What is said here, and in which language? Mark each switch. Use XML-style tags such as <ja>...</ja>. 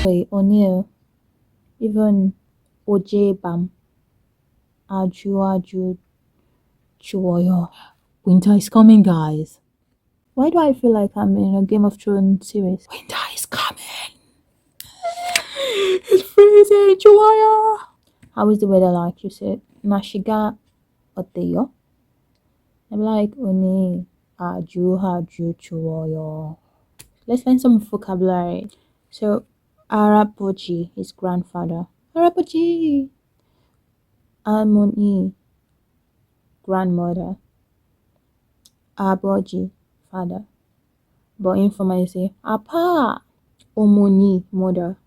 <ko>오늘</ko> <en>even</en> <ko>어젯밤 아주 추워요.</ko> <en>Winter is coming, guys. Why do I feel like I'm in a Game of Thrones series? Winter is coming. It's freezing. 추워요. How is the weather like? You said</en> <ko>날씨가 어때요?</ko> <en>I'm like</en> <ko>오늘 아주 추워요.</ko> <en>Let's learn some vocabulary. So 할아버지 is grandfather.</en> <ko>할아버지.</ko> <en>할머니 grandmother. 아버지 father. But informal you say 아빠. 어머니 mother.</en>